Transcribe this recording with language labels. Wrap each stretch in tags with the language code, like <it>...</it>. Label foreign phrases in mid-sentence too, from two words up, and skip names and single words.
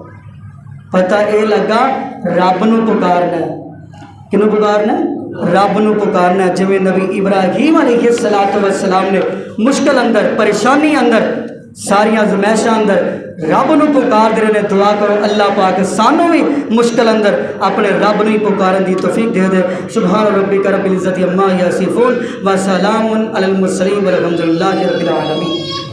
<pa>ਪਤਾ ਯੇ ਲੱਗਾ ਰੱਬ ਨੂੰ ਪੁਕਾਰਨਾ ਕਿਨੂੰ ਪੁਕਾਰਨਾ ਰੱਬ ਨੂੰ ਪੁਕਾਰਨਾ ਜਿਵੇਂ ਨਬੀ ਇਬਰਾਹੀਮ</pa> <ar>عليه الصلاة والسلام</ar> <pa>ਨੇ ਮੁਸ਼ਕਿਲ ਅੰਦਰ ਪਰੇਸ਼ਾਨੀ ਅੰਦਰ ਸਾਰੀਆਂ ਆਜ਼ਮਾਇਸ਼ਾਂ ਅੰਦਰ ਰੱਬ ਨੂੰ ਪੁਕਾਰਦੇ ਰਹੇ ਨੇ। ਦੁਆ ਕਰੋ ਅੱਲਾਹ ਪਾਕ ਸਾਨੂੰ ਭੀ ਮੁਸ਼ਕਿਲ ਅੰਦਰ ਅਪਣੇ ਰੱਬ ਨੂੰ ਹੀ ਪੁਕਾਰਨ ਦੀ ਤੌਫ਼ੀਕ ਦੇ ਦੇ।</pa> <ar>سبحان ربك رب العزة عما يصفون وسلام على المرسلين والحمد لله رب العالمين.</ar>